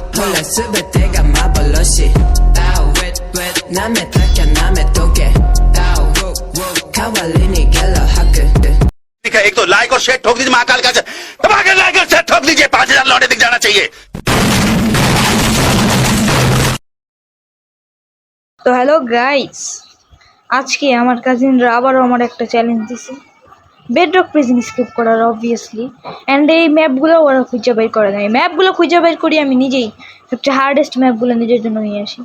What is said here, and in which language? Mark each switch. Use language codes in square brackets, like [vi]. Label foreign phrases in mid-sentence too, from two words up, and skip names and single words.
[ja] 全てが幻舐めたきゃ舐めとけ代わりにゲロ吐く [hi] एक तो लाइक और शेयर ठोक दीजिए महाकाल का धमाके लाइक और शेयर ठोक दीजिए 5000 लौटे दिख जाना चाहिए। [bn] তো [en] hello guys, [bn] আজকে আমার কাজিনরা আবারও আমার একটা চ্যালেঞ্জ দিছে [en] Bedrock prison skip [bn] করার অবভিয়াসলি। অ্যান্ড এই ম্যাপগুলো ওরা খুঁজে বের করে দেয়, ম্যাপগুলো খুঁজে বের করি আমি নিজেই, সবচেয়ে হার্ডেস্ট ম্যাপগুলো নিজের জন্য নিয়ে আসি।